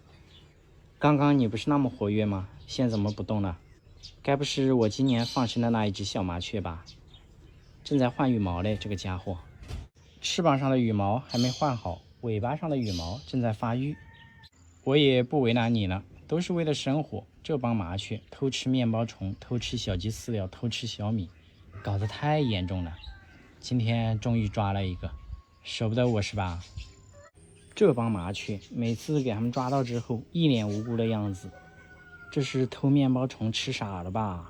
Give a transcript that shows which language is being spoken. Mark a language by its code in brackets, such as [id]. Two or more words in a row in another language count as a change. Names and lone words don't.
[zh] 剛剛你不是那麼活躍嗎？現在怎麼不動了？該不是我今年放生的那一只小麻雀吧？正在換羽毛嘞，這個家伙。翅膀上的羽毛還沒換好，尾巴上的羽毛正在發育。我也不為難你了，都是為了生活。這幫麻雀偷吃麵包蟲，偷吃小雞飼料，偷吃小米，搞得太嚴重了。今天終於抓了一個，捨不得我是吧？這幫麻雀每次給他們抓到之後，一臉無辜的樣子，這是偷麵包蟲吃傻了吧？